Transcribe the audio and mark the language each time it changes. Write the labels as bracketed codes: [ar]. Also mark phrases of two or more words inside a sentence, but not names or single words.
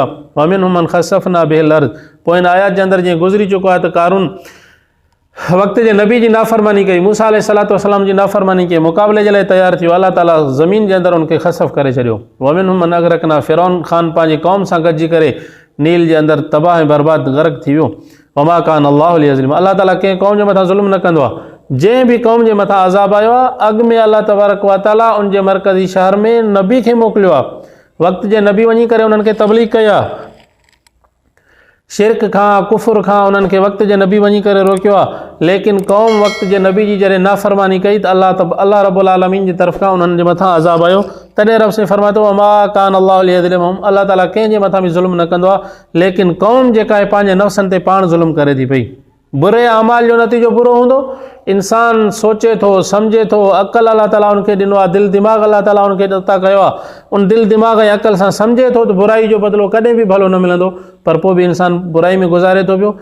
[ar] ومنهم من خسفنا به الأرض, [sd] पोइ हिन आयत जे अंदरि जीअं गुज़री चुको आहे त कारून वक़्त जे नबी जी नाफ़रमानी कई, मूसा [ar] عليه الصلاة والسلام [sd] जी नाफ़रमानी कई, मुक़ाबले जे लाइ तयारु थियो, अल्लाह ताला ज़मीन जे अंदरि उनखे ख़सफ़ करे छॾियो। [ar] ومنهم من أغرقنا, [sd] फिरौन ख़ान पंहिंजी क़ौम सां गॾिजी करे नील जे अंदरि तबाह ऐं बर्बाद गर्क थी वियो। [ar] وما كان الله ليظلم, [sd] अल्लाह ताला कंहिं क़ौम जे मथां ज़ुल्म न कंदो आहे। जंहिं बि क़ौम जे मथां अज़ाब आयो आहे, अॻु में [ar] الله تبارك وتعالى [sd] उन जे मरकज़ी शहर में नबी खे मोकिलियो आहे, वक़्त जे नबी वञी करे उन्हनि खे तबलीग कई आहे, शिरक खां कुफ़ुर खां उन्हनि खे वक़्त जे नबी वञी करे रोकियो आहे, लेकिन क़ौम वक़्त जे नबी जी जॾहिं नाफ़रमानी कई त [ar] الله رب العالمين [sd] जी तरफ़ खां उन्हनि जे मथां अज़ाब आयो। तॾहिं रब साईं फरमाए थो, [ar] وما كان الله ليظلمهم, [sd] अल्लाह ताला कंहिं जे मथां बि ज़ुल्म न कंदो आहे, लेकिन क़ौम जेका आहे पंहिंजे नफ़्सनि ते पाण ज़ुल्म करे थी पई। बुरे अमाल जो नतीजो बुरो हूंदो, इंसान सोचे थो, सम्झे थो, अक़ल अल्लाह ताला उनखे ॾिनो आहे, दिलि दिमाग़ अल्लाह ताला उनखे अता कयो आहे, उन दिलि दिमाग़ ऐं अक़ल सां सम्झे थो त बुराई जो बदिलो कॾहिं बि भलो न मिलंदो, पर पोइ बि इंसान बुराई में गुज़ारे थो पियो।